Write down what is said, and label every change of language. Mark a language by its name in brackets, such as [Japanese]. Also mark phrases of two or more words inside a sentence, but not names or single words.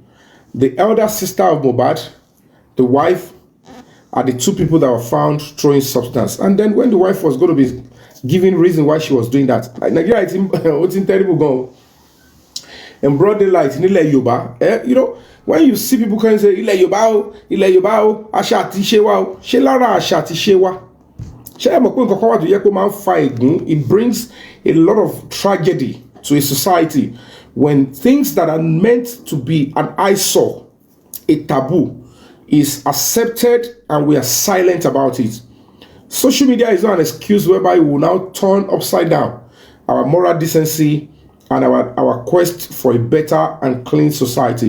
[English] The elder sister of Mohbad, the wife, are the two people that were found throwing substance. And then when the wife was going to be giving reason why she was doing that, Nigeria, it's in terrible go. In broad daylight, in Ile Yoruba, you know, when you see people can say Ile Yoruba, [Yoruba] Asha ti shewa, Shelara Asha ti shewa. [English] It brings a lot of tragedy to a society when things that are meant to be an eyesore, a taboo, is accepted and we are silent about it. Social media is not an excuse whereby we will now turn upside down our moral decency and our quest for a better and clean society.